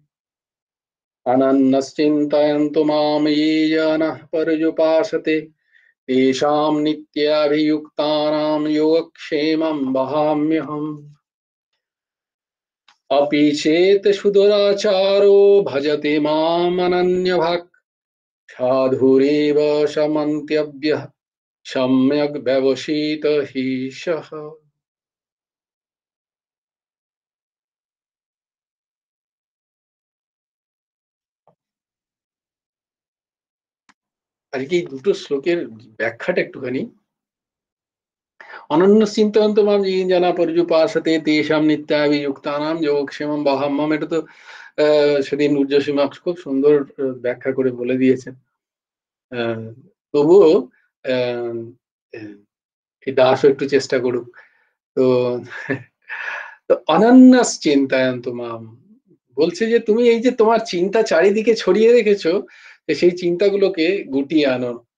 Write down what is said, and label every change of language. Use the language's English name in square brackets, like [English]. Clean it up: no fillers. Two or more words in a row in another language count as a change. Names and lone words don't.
[Sanskrit] अनन्यश्चिन्तयन्तु मां ये जनाः पर्युपासते, तेषां नित्याभियुक्तानां योगक्षेमं वहाम्यहम्। अपि चेत् सुदुराचारो भजते माम् अनन्यभाक्, साधुरेव समन्त्यव्यः सम्यग् व्यवसित हि सः। [Bangla] আর কি দুটো শ্লোকের ব্যাখ্যাটা একটুখানি। [Sanskrit] অনন্য চিন্তয়ন্ত মাম ये जना पर्युपासते तेषां नित्याभियुक्तानां योगक्षेमं वहाम्यहम्। [Bangla] এটা তো সেদিন ঊর্জশী মার্কস খুব সুন্দর ব্যাখ্যা করে বলে দিয়েছেন। তবুও আহ, এই দাসও একটু চেষ্টা করুক। তো তো [Sanskrit] অনন্যাস চিন্তায়ন্ত মাম [Bangla] বলছে যে তুমি এই যে তোমার চিন্তা চারিদিকে ছড়িয়ে রেখেছো, সেই চিন্তাগুলোকে গুটিয়ে আনো।